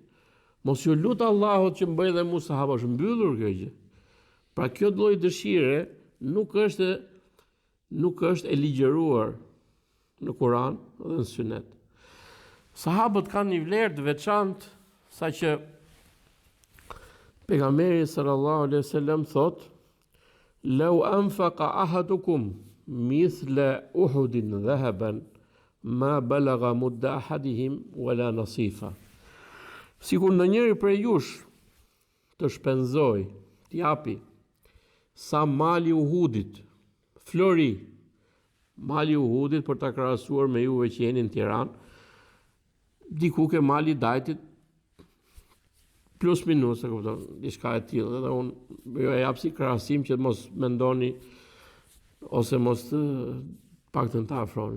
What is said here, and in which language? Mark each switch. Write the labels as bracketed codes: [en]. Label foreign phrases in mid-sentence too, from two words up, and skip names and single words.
[sq] Mos ju lut Allahut që më bëj dhe mua sahab, është mbyllur kjo gjë. Pra kjo lloj dëshire nuk është e ligjëruar në Kur'an dhe në Sunet. Sahabët kanë një vlerë të veçantë, saqë pejgamberi [ar] صلى الله عليه وسلم thotë: "لو أنفق أحدكم مثل أحد ذهبا ما بلغ مد أحدهم ولا نصيفه." [sq] Sikur në njëri prej jush të shpenzoj, t'japi sa mali Uhudit, flori, mali Uhudit për ta krahasuar me juve që jeni në Tiranë, diku ke mali Dajtit plus minus, e kupton, diçka e tillë, edhe unë jo e jap si krahasim që mos mendoni ose mos paktën ta afroni.